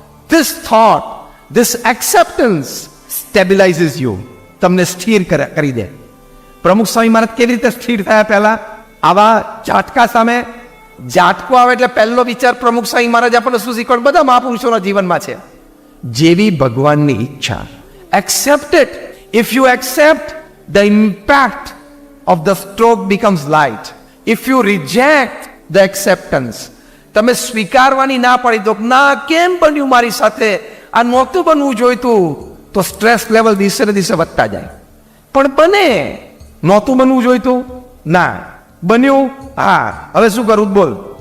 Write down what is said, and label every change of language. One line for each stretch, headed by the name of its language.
English: This thought, this acceptance stabilises you.
Gujarati: તમને સ્થિર કરી દે. પ્રમુખ સ્વામી મહારાજ કેવી રીતે સ્થિર થયા? પહેલા આવા ઝાટકા સામે, ઝાટકો આવે એટલે પહેલો વિચાર પ્રમુખ સ્વામી મહારાજ આપણને શું શીખવાડ બધા મહાપુરુષોના જીવનમાં છે, જેવી ભગવાનની ઈચ્છા.
English: Accept it. If you accept, the impact of the stroke becomes light. If you reject the acceptance,
Gujarati: તમે સ્વીકારવાની ના પડી દો, ના કેમ બન્યું મારી સાથે, આ નહોતું બનવું જોઈતું, તો સ્ટ્રેસ લેવલ દિવસે ને દિવસે વધતા જાય. પણ બને, નહોતું બનવું જોઈતું, ના બન્યું, હા હવે શું કરું બોલ.